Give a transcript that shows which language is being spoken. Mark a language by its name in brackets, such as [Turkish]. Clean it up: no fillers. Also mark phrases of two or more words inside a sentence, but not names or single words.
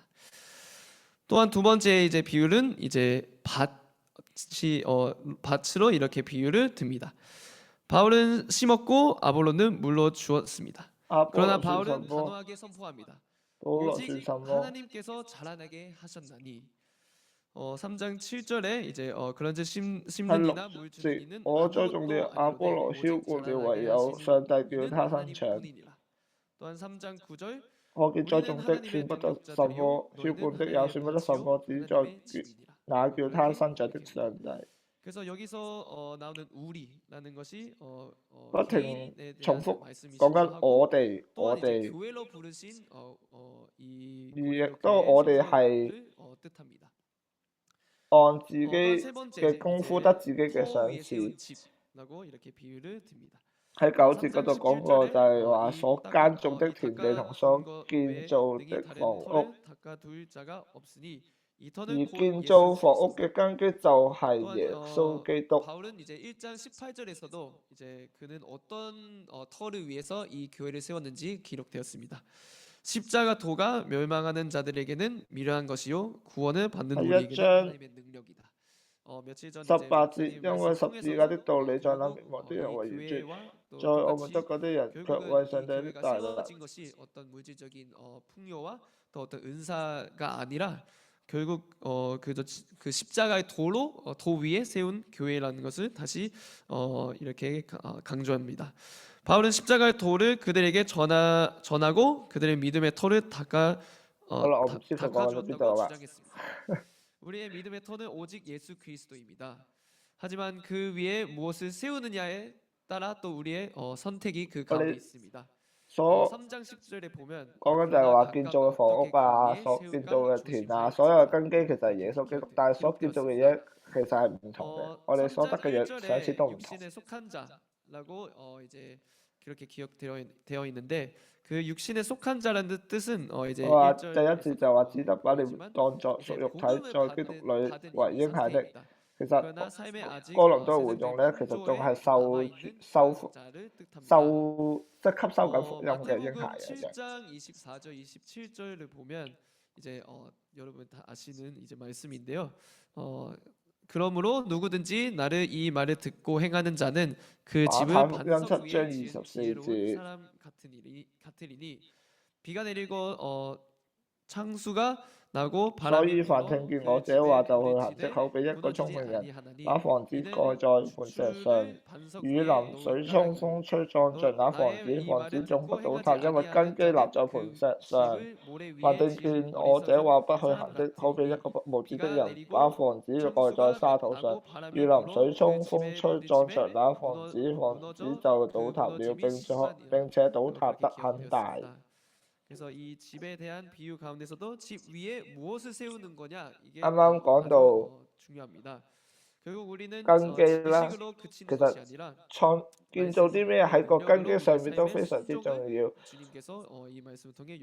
[Korean] 또한 두 번째 이제 비유는 이제 밭으로 이렇게 비유를 듭니다. 바울은 심었고 아볼로는 물로 주었습니다. 그러나 바울은 단호하게 선포합니다. 오직 하나님께서 자라나게 하셨나니. 3장 7절에 이제 그런즉 심는이나 물 주는 이는 [Cantonese] 我栽種了亞波羅澆灌了，唯有上帝叫他生長。 [Korean] 또한 3장 9절 [Cantonese] 我見栽種的算不得什麼，澆灌的也算不得什麼，只在那叫他生長的上帝。 [Korean] 그래서 여기서 나오는 우리라는 것이 [Cantonese] 不停 [Korean] 개인에 [Cantonese] 重 [Korean] 대한 [Cantonese] 複 [Korean] 말씀이시기도 [Cantonese] 講緊 [Korean] 하고 [Cantonese] 我哋， [Korean] 또한 [Cantonese] 我 [Korean] 이제 [Cantonese] 哋， [Korean] 교회로 부르신 이 [Cantonese] 而亦 [Korean] 고린도 [Cantonese] 都 [Korean] 교회의 [Cantonese] 我哋係 [Korean] 성도들을 뜻합니다. [Cantonese] 按自 [Korean] 또한 [Cantonese] 己 [Korean] 세 번째 [Cantonese] 嘅功夫 [Korean] 이제 [Cantonese] 得自己嘅 [Korean] 터 [Cantonese] 賞 [Korean] 위에 [Cantonese] 賜。 [Korean] 세운 집라고 이렇게 비유를 듭니다. [Cantonese] 喺9節嗰 [Korean] 3장 [Cantonese] 度講過就 [Korean] 17절에 [Cantonese] 係話所耕種的 [Korean] 이 [Cantonese] 田地 [Korean] 닦아 [Cantonese] 同 [Korean] 둔 [Cantonese] 所 [Korean] 것 [Cantonese] 建 [Korean] 외에 [Cantonese] 造 [Korean] 능히 [Cantonese] 的 [Korean] 다른 [Cantonese] 房屋， [Korean] 터를 닦아둘 자가 없으니 이 [Cantonese] 而 [Korean] 터는 곧 [Cantonese] 建 [Korean] 예수 [Cantonese] 造房屋 [Korean] 그리스도. [Cantonese] 嘅根基就係 [Korean] 또한 [Cantonese] 耶穌基督。 [Korean] 바울은 이제 1장 18절에서도 이제 그는 어떤 터를 위해서 이 교회를 세웠는지 기록되었습니다. 십자가 도가 멸망하는 자들에게는 미련한 것이요 구원을 받는 [Cantonese] 喺 [Korean] 우리에게는 [Cantonese] 1章 [Korean] 하나님의 능력이다. 며칠 전 이제 [Cantonese] 18節， [Korean] 목사님 [Cantonese] 因為 [Korean] 말씀 [Cantonese] 十字架 [Korean] 통해서도 [Cantonese] 的道理在那 [Korean] 결국 [Cantonese] 滅亡的人 [Korean] 이 [Cantonese] 為愚拙， [Korean] 교회와 또 [Cantonese] 在我們得 [Korean] 똑같이 [Cantonese] 救的人卻 [Korean] 결국은 [Cantonese] 為 [Korean] 이 [Cantonese] 上帝的 [Korean] 교회가 [Cantonese] 大能。 [Korean] 세워진 것이 어떤 물질적인 풍요와 또 어떤 은사가 아니라 결국 그 십자가의 도로 도 위에 세운 교회라는 것을 다시 이렇게 강조합니다. 바울은 십자가의 도를 그들에게 전하고 그들의 믿음의 터를 닦아주었다고 주장했습니다. 우리의 믿음의 터는 오직 예수 그리스도입니다. 하지만 그 위에 무엇을 세우느냐에 따라 또 우리의 선택이 그 가운데 있습니다. 3장 10절에 보면 [Cantonese] 講緊就係話建造嘅房屋啊，所建造嘅田啊，所有嘅根基其實係耶穌基督，但係所建造嘅嘢其實係唔同嘅，我哋所得嘅嘢賞賜都唔同。 [Korean] 육신에 속한 자라고 이제 그렇게 기억되어 있는데 그 육신에 속한 자라는 뜻은 이제 [Cantonese] 話第一節就話只得把你們當作屬肉體，在基督裏為嬰孩的。其實哥林多會眾咧，其實仲係即係吸收緊福音嘅嬰孩嚟嘅。 [Korean] 7장 24절 27절을 보면 이제 여러분 다 아시는 이제 말씀인데요. 그러므로 누구든지 나를 이 말을 듣고 행하는 자는 그 집을 반석 위에 지은 지혜로운 사람 같으리니 비가 내리고 창수가 나고 [Cantonese] 所以凡聽見我這話就去行的，好比一個聰明人把房子蓋在磐石上，雨淋水沖風吹撞着那房子，房子總不倒塌，因為根基立在磐石上。凡聽見我這話不去行的，好比一個無知的人把房子蓋在沙土上，雨淋水沖風吹撞着那房子，房子就倒塌了，並且倒塌得很大。 [Korean] 그래서 이 집에 대한 비유 가운데서도 집 위에 무엇을 세우는 거냐 이게 [Cantonese] 啱啱講到 [Korean] 중요합니다. 결국 우리는 [Cantonese] 根基啦， [Korean] 지식으로 그치는 [Cantonese] 其 [Korean] 것이 [Cantonese] 實 [Korean] 아니라 [Cantonese] 建造啲咩喺個根基上面都非常之重要。 [Korean] 주님께서 이 말씀을 통해